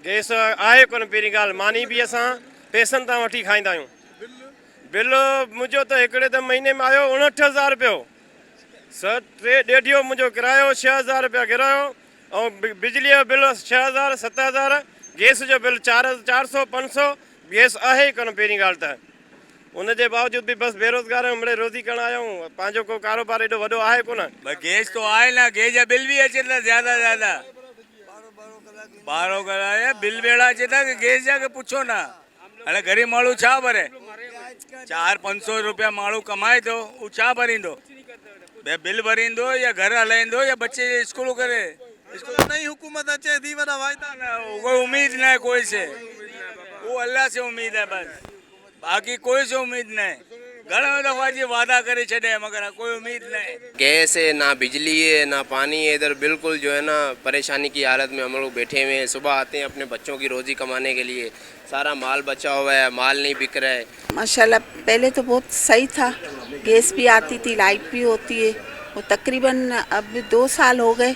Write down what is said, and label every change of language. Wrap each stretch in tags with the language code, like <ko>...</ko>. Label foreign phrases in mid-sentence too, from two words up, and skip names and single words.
<sd>गैस आहे कोन पहिरीं ॻाल्हि मानी बि असां पैसनि तां वठी खाईंदा आहियूं बिल मुंहिंजो त हिकिड़े त महीने में आयो 59,000 रुपियो ॾेढियो मुंहिंजो किरायो 6,000 रुपया किरायो ऐं बिजलीअ जो बिल 6,000 7,000 गैस जो बिल 400 500 गैस आहे ई कोन पहिरीं ॻाल्हि त उनजे बावजूद भी बस बेरोजगार आहियूं मिड़े रोज़ी करण आया हूँ पंहिंजो को कारोबार एॾो वॾो आहे कोन गैस तो आहे ना गैस जा बिल भी अचे था ज़्यादा ज़्यादा 12 कलाक बिल भी अहिड़ा अचे था कि गैस जा के पुछो ना हाणे ग़रीब माण्हू छा भरे 400-500 रुपया माण्हू कमाए थो उहो छा भरींदो बिल भरींदो या घर हलाईंदो या बच्चे स्कूल करे नई हुकूमत अचे थी वॾा वाइदा</sd> <hi>कोई उम्मीद न है कोई से वो अल्लाह से उम्मीद है बस बाकी कोई से उम्मीद नहीं</hi> <sd>घणो दफ़ा जी वादा करे छॾे</sd> <hi>मगर कोई उम्मीद नहीं गैस है ना बिजली है ना पानी है इधर बिल्कुल जो है ना परेशानी की हालत में हम लोग बैठे हुए हैं सुबह आते हैं अपने बच्चों की रोज़ी कमाने के लिए सारा माल बचा हुआ है माल नहीं बिक रहा है माशाल्लाह पहले तो बहुत सही था गैस भी आती थी लाइट भी होती है वो तकरीबन अब 2 साल हो गए</hi>